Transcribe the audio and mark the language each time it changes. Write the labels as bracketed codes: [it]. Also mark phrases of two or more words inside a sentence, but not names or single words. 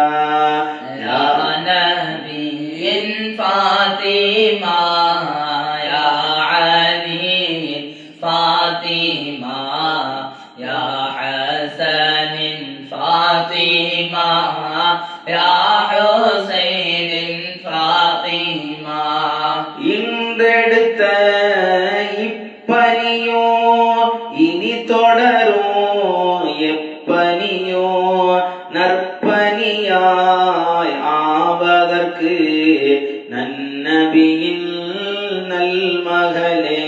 [ar] يا نبي فاطمة يا علي فاطمة يا حسن فاطمة يا حسين فاطمة [ta] இன்றெடுத்த இப்பனியோ இனி தொடரும் எப்பனியோ நற்பனியாய் ஆவதற்கு நன்னபியின் நல்மகளே